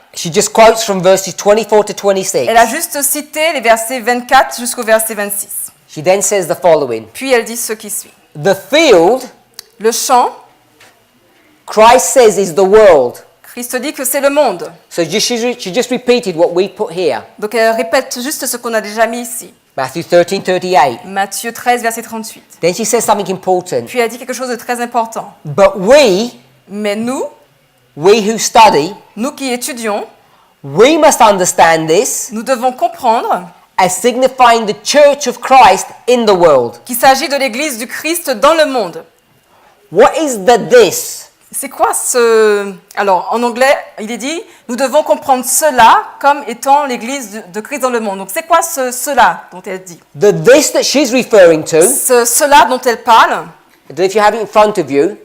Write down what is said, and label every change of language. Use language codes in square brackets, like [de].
[en] she just quotes from verses 24 to 26. [fr] elle a juste cité les versets 24 jusqu'au verset 26. [en] She then says the following. [fr] Puis elle dit ce qui suit. [en] The field, [fr] Le champ, [en] Christ says, is the world. [fr] Christ dit que c'est le monde. [en] So she just repeated what we put here. [fr] Donc elle répète juste ce qu'on a déjà mis ici. [en] Matthew 13:38. [fr] Matthieu 13, verset 38. [en] Then she says something important. [fr] Puis elle dit quelque chose de très important. [en] But [fr] Mais nous [en] we who study, [fr] qui étudions, [en] we must understand this [fr] nous devons comprendre [en] as signifying the church of Christ in the world. [fr] qu'il s'agit de l'Église du Christ dans le monde. [en] What is the this? [fr] C'est quoi ce... Alors, en anglais, il est dit, nous devons comprendre cela comme étant l'Église de Christ dans le monde. Donc, c'est quoi cela dont elle dit? [en] The this that she's referring to, [fr] Cela dont elle parle, [en] I don't know if you have it in front of you.